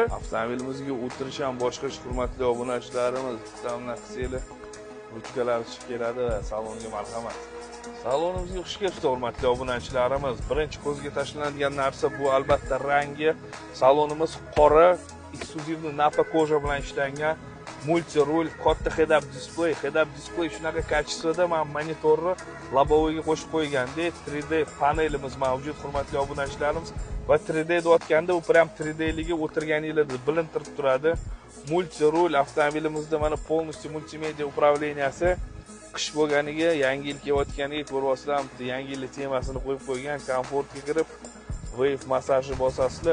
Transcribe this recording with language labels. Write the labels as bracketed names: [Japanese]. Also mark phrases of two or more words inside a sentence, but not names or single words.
[Uzbek] Avtomobilimizga o'tirish ham boshqa hurmatli obunachilarimiz, bitamdan qilsanglar ruchkalar chiqib keladi, salonga marhamat. Salonimizga xush kelibsiz hurmatli obunachilarimiz. Birinchi ko'zga tashlanadigan narsa bu albatta rangi. Salonimiz qora, [Russian] эксклюзивный наппа кожа [Uzbek] bilan ishlangan. Multi rul, katta [English] head-up display. Head-up display [Uzbek] shunaqa kачествоda men monitorni lobovoyga qo'shib qo'ygandek 3D panelimiz mavjud hurmatli obunachilarimiz. Va 3D deyotganda u prям 3D liga o'tirganingizda bilintirib turadi. Multi rul avtomobilimizda mana полностью multimedia upravleniyasi. Qish bo'lganiga, yangi yil kelayotganiga ko'ryapsizlar, yangi yil temasini qo'yib qo'ygan, komfortga kirib wave massaji bosasizlar.